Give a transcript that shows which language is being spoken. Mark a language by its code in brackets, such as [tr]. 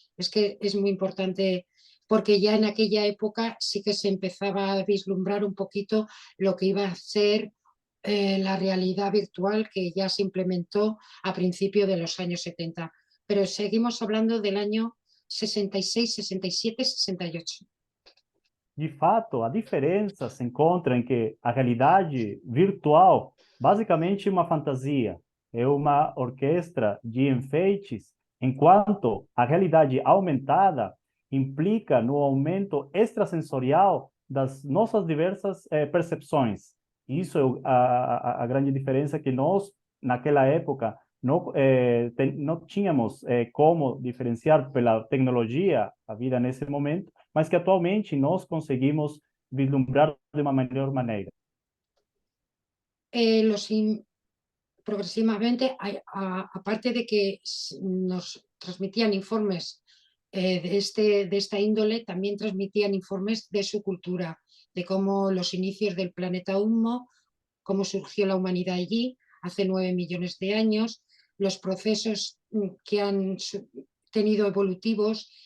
[es] Es que es muy importante porque ya en aquella época sí que se empezaba a vislumbrar un poquito lo que iba a ser la realidad virtual que ya se implementó a principios de los años 70. Pero seguimos hablando del año 66, 67, 68. [pt] De fato, a diferença se encontra em que a realidade virtual, basicamente uma fantasia, é uma orquestra de enfeites, enquanto a realidade aumentada implica no aumento extrasensorial das nossas diversas percepções. Isso é a grande diferença que nós, naquela época, não tínhamos como diferenciar pela tecnologia a vida nesse momento, mas que atualmente nós conseguimos vislumbrar de uma melhor maneira. [es] Progresivamente, aparte de que nos transmitían informes de esta índole, también transmitían informes de su cultura, de cómo los inicios del planeta Humo, cómo surgió la humanidad allí hace 9 millones de años, los procesos que han tenido evolutivos.